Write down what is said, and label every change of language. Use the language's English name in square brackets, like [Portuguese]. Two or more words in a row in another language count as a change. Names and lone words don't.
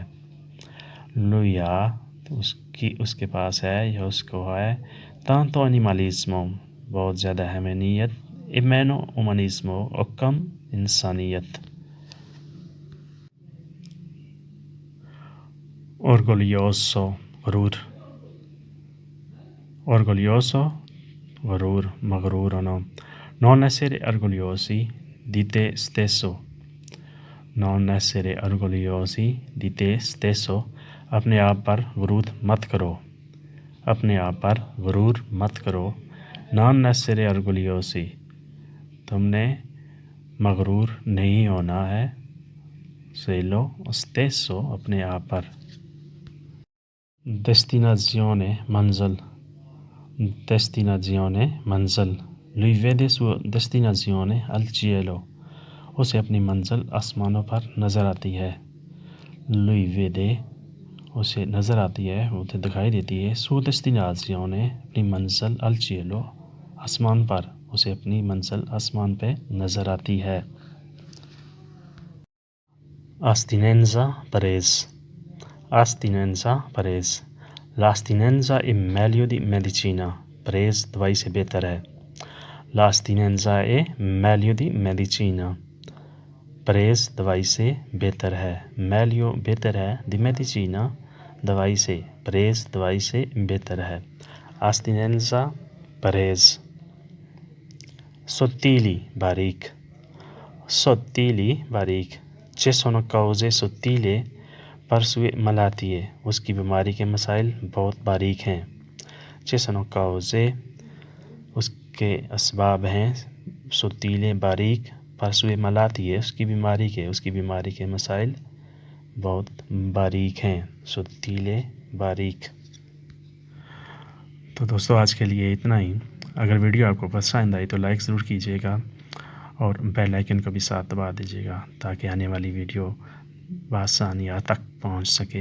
[Italian] Lui ha [Urdu] اس کے پاس ہے یا اس کو ہے [Italian] tanto animalismo [Urdu] بہت زیادہ حیوانیت [Italian] e meno umanismo [Urdu] اور کم انسانیت. Orgoglioso غرور. Orgoglioso غرور مغرور ہونا. [Italian] Non essere orgogliosi di te stesso. Non essere orgogliosi di te stesso, [Urdu] اپنے آپ پر غرور مت کرو. اپنے آپ پر غرور مت کرو. [Italian] Non essere orgogliosi, [Urdu] تم نے مغرور نہیں ہونا ہے. [Italian] Selo stesso [Urdu] اپنے آپ پر. Destinazione منزل. Destinazione منزل. [Italian] Lui vede sua destinazione al cielo, [Urdu] اسے اپنی منزل آسمانوں پر نظر آتی ہے. [Italian] Lui vede [Urdu] اسے نظر آتی ہے اسے دکھائی دیتی ہے. [Italian] Sua destinazione [Urdu] اپنی منزل [Italian] al cielo [Urdu] آسمان پر, اسے اپنی منزل آسمان پہ نظر آتی ہے. Astinenza پرہیز. Astinenza پرہیز. [Italian] L'astinenza è meglio di medicina, [Urdu] پرہیز دوائی سے بہتر ہے. [Italian] L'astinenza è meglio di medicina, [Urdu] پرہیز دوائی سے بہتر ہے. Meglio بہتر ہے, [Italian] di medicina [Urdu] دوائی سے, پرہیز دوائی سے بہتر ہے. Astinenza پرہیز. Sottili باریک. [Italian] Sottili باریک. Ci sono cause sottili per sue malattie, [Urdu] اس کی بیماری کے مسائل بہت باریک ہیں. [Italian] Ci sono cause [Urdu] اس کے اسباب ہیں. Sottili باریک. [Italian] Per sue malattie [Urdu] اس کی بیماری کے مسائل بہت باریک ہیں. Sottili باریک. تو دوستو آج کے لیے اتنا ہی. اگر ویڈیو آپ کو پسند آئی تو لائک ضرور کیجیے گا اور بیل آئیکن کو بھی ساتھ دبا دیجیے گا تاکہ آنے والی ویڈیو بآسانی آپ تک پہنچ سکے.